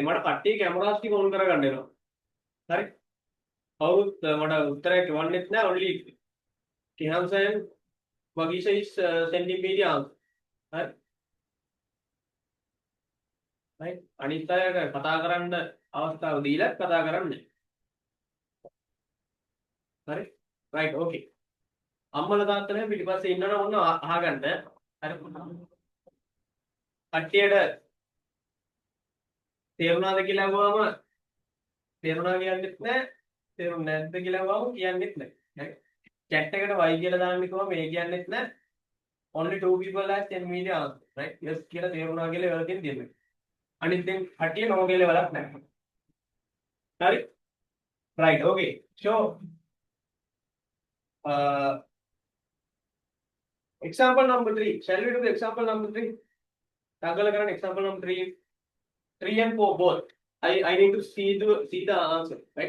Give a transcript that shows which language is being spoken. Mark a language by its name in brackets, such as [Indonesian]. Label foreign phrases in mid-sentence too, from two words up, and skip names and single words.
[Sinhala] මට කට්ටිය කැමරාස් ටික ඔන් කරගන්න වෙනවා. හරි? කවුරුත් මට උත්තරයක් එවන්නෙත් නැහැ. [English] only Tihamsa and Magisha is sending me the answer. Right? Right? [Sinhala] අනිත් අය කතා කරන්න අවස්ථාව දීලා කතා කරන්නේ. [English] හරි? Right. Okay. [Sinhala] අම්මලා තාත්තලා පිටිපස්සේ ඉන්නවනම් ඔන්න අහගන්න. හරි? කට්ටියට තේරුණාද කියලා අහුවාම තේරුණා කියන්නෙත් නැහැ. තේරුන්නේ නැද්ද කියලා අහුවාම කියන්නෙත් නැහැ. Right? chat එකට y කියලා දාන්න කිව්වම මේ කියන්නෙත් නැහැ. [English] Only two people have 10 million answer. [Sinhala] Right? Yes කියලා තේරුණා කියලා වලකින් දෙන්න. අනිත් දැන් කට්ටිය no කියලා වලක් නැහැ. හරි? [English] Right. Okay. So example number 3. Shall we do the example number 3? Taggle කරන්න example number 3. 3 and 4 both. I need to see the answer. Right?